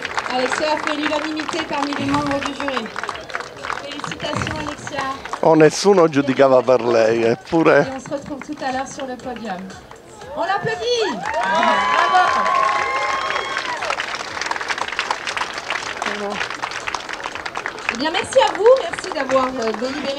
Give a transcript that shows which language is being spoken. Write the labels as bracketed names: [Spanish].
[French] Alexia a fait l'unanimité parmi les membres du jury. Félicitations Alexia. [Italian] Nessuno giudicava per lei, eppure... [French] Et on se retrouve tout à l'heure sur le podium. On l'applaudit. Bravo. Eh bien, merci à vous, merci d'avoir délibéré.